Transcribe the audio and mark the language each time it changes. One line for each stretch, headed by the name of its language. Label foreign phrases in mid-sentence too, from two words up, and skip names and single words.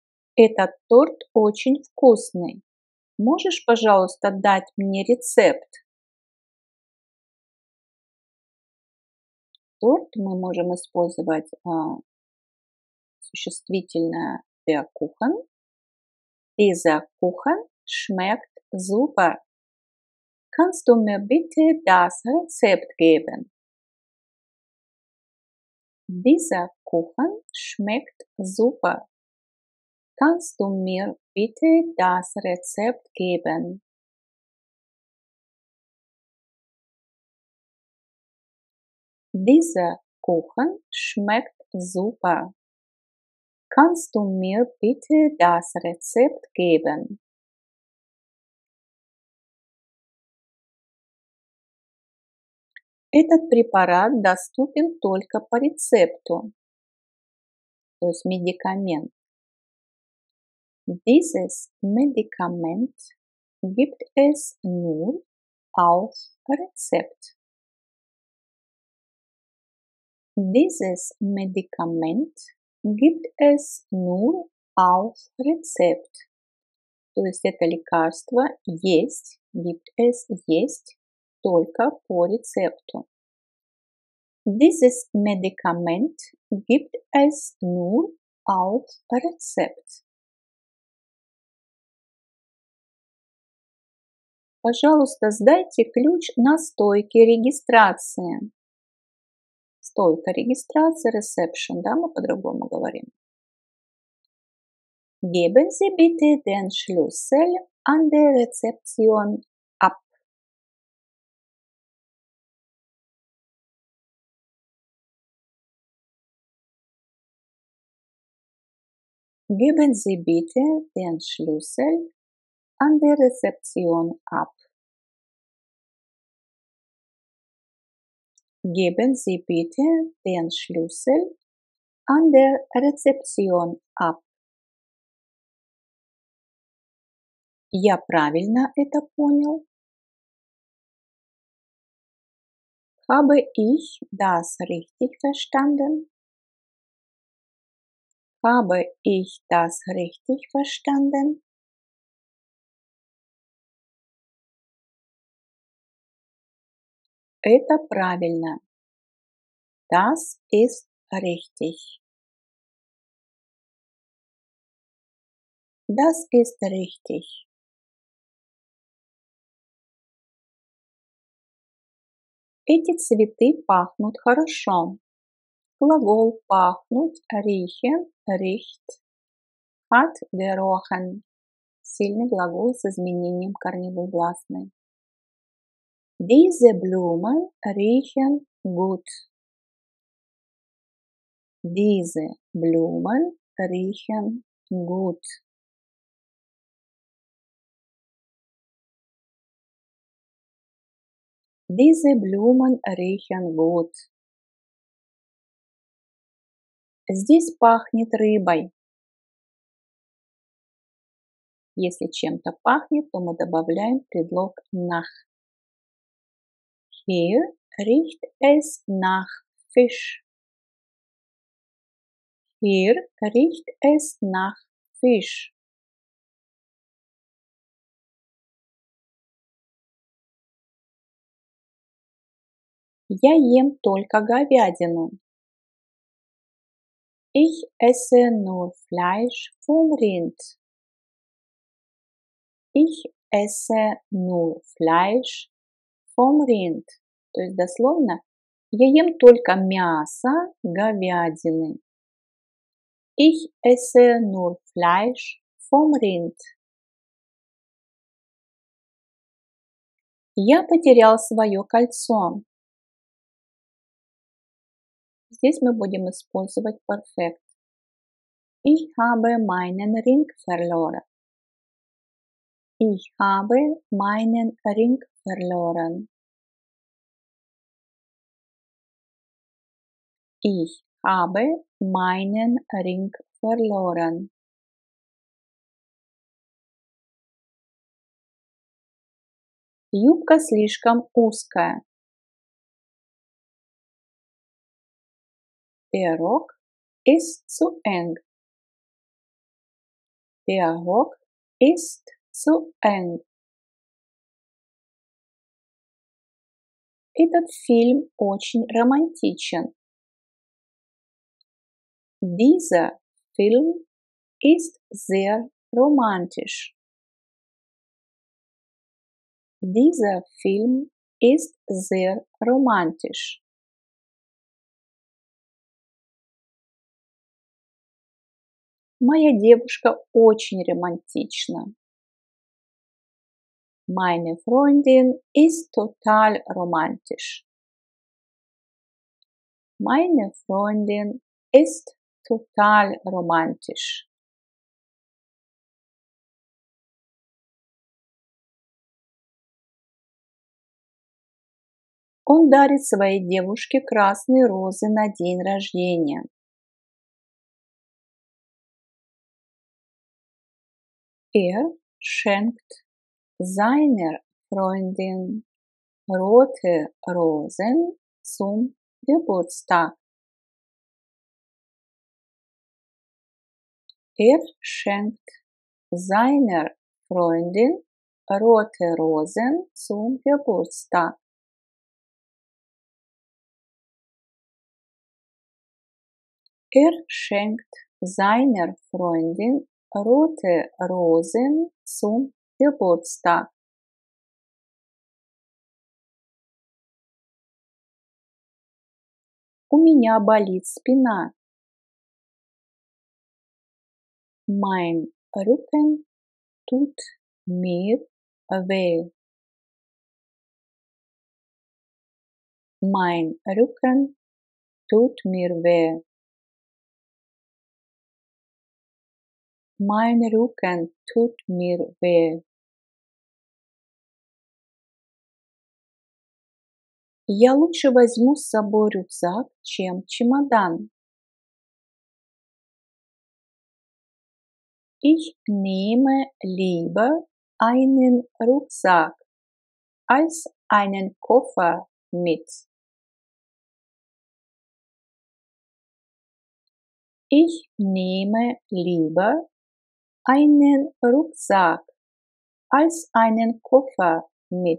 Russian: Этот торт очень вкусный. Можешь, пожалуйста, дать мне рецепт? Торт мы можем использовать существительное
German: der Kuchen. Dieser Kuchen schmeckt super. Kannst du mir bitte das Rezept geben? Dieser Kuchen schmeckt super. Kannst du mir bitte das Rezept geben? Dieser Kuchen schmeckt super. Kannst du mir bitte das Rezept geben?
Russian: Этот препарат доступен только по рецепту, то есть медикамент.
German: Dieses Medikament gibt es nur auf Rezept. Dieses Medikament gibt es nur auf Rezept.
Russian: То есть это лекарство
German: gibt es
Russian: есть только по рецепту.
German: Dieses Medikament gibt es nur auf Rezept.
Russian: Пожалуйста, сдайте ключ на стойке регистрации. Стойка регистрации, reception, да, мы по-другому говорим.
German: Geben Sie bitte den Schlüssel an der Rezeption ab. Geben Sie bitte den Schlüssel an der Rezeption ab. Geben Sie bitte den Schlüssel an der Rezeption ab.
Russian: Я правильно это понял?
German: Habe ich das richtig verstanden? Habe ich das richtig verstanden?
Russian: Это правильно.
German: Das ist richtig. Das ist richtig.
Russian: Эти цветы пахнут хорошо. Глагол пахнуть,
German: riechen, riecht, hat gerochen.
Russian: Сильный глагол с изменением корневой гласной.
German: Diese Blumen riechen gut. Diese Blumen riechen gut. Diese Blumen riechen gut.
Russian: Здесь пахнет рыбой. Если чем-то пахнет, то мы добавляем предлог nach.
German: Hier riecht es nach Fisch. Hier riecht es nach Fisch.
Russian: Я ем только говядину.
German: Ich esse nur Fleisch vom Rind. Ich esse nur Fleisch vom Rind.
Russian: То есть дословно я ем только мясо говядины.
German: Ich esse nur Fleisch vom Rind.
Russian: Я потерял свое кольцо. Здесь мы будем использовать perfekt.
German: Ich habe meinen Ring verloren. Ich habe meinen Ring verloren. Ich habe meinen Ring verloren.
Russian: Юбка слишком узкая.
German: Der Rock ist zu eng. Der Rock ist zu eng.
Russian: Этот фильм очень романтичен.
German: Dieser Film ist sehr romantisch. Dieser Film ist sehr romantisch.
Russian: Моя девушка очень романтична.
German: Meine Freundin ist total romantisch. Meine Freundin ist total romantisch.
Russian: Он дарит своей девушке красные розы на день рождения.
German: Er schenkt seiner Freundin rote Rosen zum Geburtstag. Er schenkt seiner Freundin rote Rosen zum Geburtstag. Er schenkt seiner Freundin rote Rosen zum Geburtstag.
Russian: У меня болит спина.
German: Mein Rücken tut mir weh. Mein Rücken tut mir weh. Mein Rücken tut mir weh.
Russian: Я лучше возьму с собой рюкзак, чем чемодан.
German: Ich nehme lieber einen Rucksack als einen Koffer mit. Ich nehme lieber einen Rucksack als einen Koffer mit.